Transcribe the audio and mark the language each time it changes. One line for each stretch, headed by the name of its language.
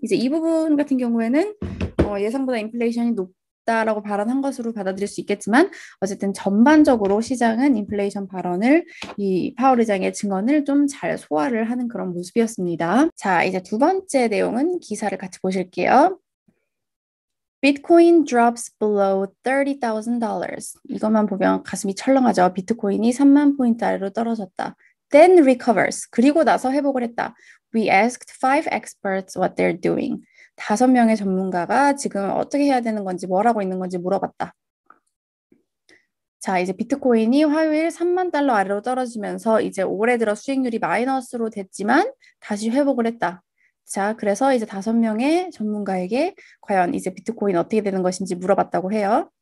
Korean: 이제 이 부분 같은 경우에는 예상보다 인플레이션이 높다라고 발언한 것으로 받아들일 수 있겠지만 어쨌든 전반적으로 시장은 인플레이션 발언을 이 파월 의장의 증언을 좀 잘 소화를 하는 그런 모습이었습니다. 자, 이제 두 번째 내용은 기사를 같이 보실게요.
English: Bitcoin drops below $30,000.
Korean: 이것만 보면 가슴이 철렁하죠. 비트코인이 3만 포인트 아래로 떨어졌다.
English: Then recovers.
Korean: 그리고 나서 회복을 했다.
English: We asked five experts what they're doing.
Korean: 5명의 전문가가 지금 어떻게 해야 되는 건지 뭐라고 있는 건지 물어봤다. 자, 이제 비트코인이 화요일 3만 달러 아래로 떨어지면서 이제 올해 들어 수익률이 마이너스로 됐지만 다시 회복을 했다. 자, 그래서 이제 5명의 전문가에게 과연 이제 비트코인 어떻게 되는 것인지 물어봤다고 해요.